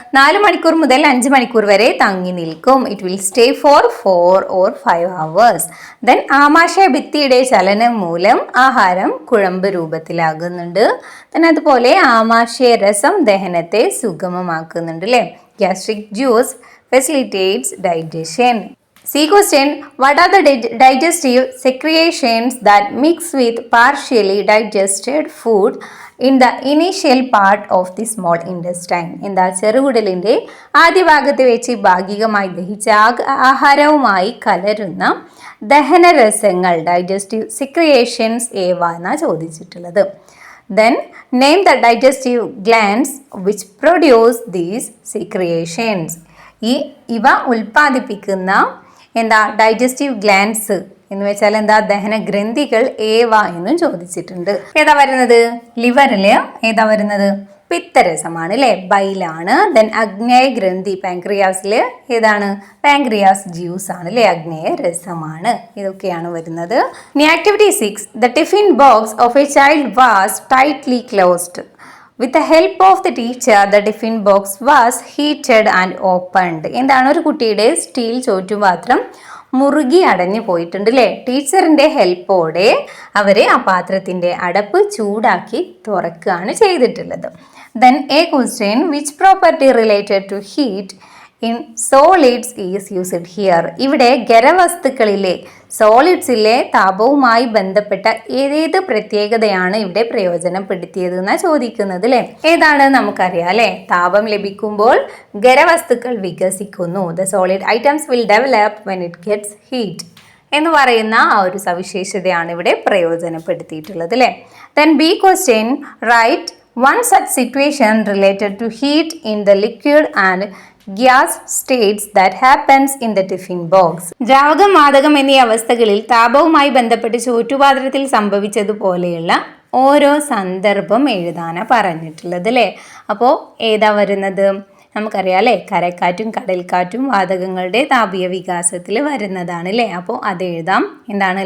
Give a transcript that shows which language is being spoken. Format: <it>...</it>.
<ml>4 മണിക്കൂർ മുതൽ 5 മണിക്കൂർ വരെ തങ്ങി നിൽക്കും.</ml> <en>It will stay for 4 or 5 hours.</en> <ml>Then ആമാശയ ഭിത്തിയുടെ ചലനം മൂലം ആഹാരം കുഴമ്പ് രൂപത്തിലാകുന്നുണ്ട്. ദെൻ അതുപോലെ ആമാശയ രസം ദഹനത്തെ സുഗമമാക്കുന്നുണ്ട് അല്ലേ.</ml> <en>Gastric juice facilitates digestion. C question, what are the digestive secretions that mix with partially digested food in the initial part of the small intestine?</en> <ml>എന്താ? ചെറുകുടലിൻ്റെ ആദ്യ ഭാഗത്ത് വെച്ച് ഭാഗികമായി ദഹിച്ച ആഹാരവുമായി കലരുന്ന ദഹനരസങ്ങൾ, ഡൈജസ്റ്റീവ് സെക്രിയേഷൻസ് ഏവ എന്നാണ് ചോദിച്ചിട്ടുള്ളത്.</ml> <en>Then name the digestive glands which produce these secretions.</en> <ml>ഇവ ഉൽപ്പാദിപ്പിക്കുന്ന എന്താ ഡൈജസ്റ്റീവ് ഗ്ലാൻഡ്സ് എന്ന് വെച്ചാൽ എന്താ? ദഹന ഗ്രന്ഥികൾ ഏവ എന്നും ചോദിച്ചിട്ടുണ്ട്. ഏതാ വരുന്നത്? ലിവറിൽ ഏതാ വരുന്നത്? പിത്തരസമാണ് അല്ലേ, ബൈലാണ്. ദെൻ അഗ്നേയ ഗ്രന്ഥി പാൻക്രിയാസിൽ ഏതാണ്? പാൻക്രിയാസ് ജ്യൂസ് ആണ് അല്ലേ, അഗ്നേയ രസമാണ്. ഇതൊക്കെയാണ് വരുന്നത്.</ml> <en>ഇനി activity 6, the tiffin box of a child was tightly closed. With the help of the teacher, the tiffin box was heated and opened.</en> <ml>എന്താണ്? ഒരു കുട്ടിയുടെ സ്റ്റീൽ ചോറ്റുപാത്രം മുറുകി അടഞ്ഞു പോയിട്ടുണ്ട് അല്ലേ. ടീച്ചറിൻ്റെ ഹെൽപ്പോടെ അവർ ആ പാത്രത്തിൻ്റെ അടപ്പ് ചൂടാക്കി തുറക്കുകയാണ് ചെയ്തിട്ടുള്ളത്.</ml> <en>Then a question, which property related to heat in solids is used here?</en> <ml>ഇവിടെ ഖരവസ്തുക്കളിലെ സോളിഡ്സിലെ താപവുമായി ബന്ധപ്പെട്ട ഏതേത് പ്രത്യേകതയാണ് ഇവിടെ പ്രയോജനപ്പെടുത്തിയത് എന്നാണ് ചോദിക്കുന്നത് അല്ലേ. ഏതാണ്? നമുക്കറിയാം അല്ലേ, താപം ലഭിക്കുമ്പോൾ ഖരവസ്തുക്കൾ വികസിക്കുന്നു.</ml> <en>the solid items will develop when it gets heat</en> <ml>എന്ന് പറയുന്ന ആ ഒരു സവിശേഷതയാണ് ഇവിടെ പ്രയോജനപ്പെടുത്തിയിട്ടുള്ളത് അല്ലേ.</ml> <en>Then B question, right one such situation related to heat in the liquid and gas states that happens in the tiffin box.</en> <ml>ദ്രാവകം, വാതകം എന്നീ അവസ്ഥകളിൽ താപവുമായി ബന്ധപ്പെട്ട് ചോറ്റുപാത്രത്തിൽ സംഭവിച്ചതുപോലെയുള്ള ഓരോ സന്ദർഭം എഴുതാനാണ് പറഞ്ഞിട്ടുള്ളത് അല്ലേ. അപ്പോൾ ഏതാ വരുന്നത്? നമുക്കറിയാം അല്ലേ, കരക്കാറ്റും കടൽക്കാറ്റും വാതകങ്ങളുടെ താപീയ വികാസത്തിൽ വരുന്നതാണ് അല്ലേ. അപ്പോൾ അത് എഴുതാം. എന്താണ്?</ml>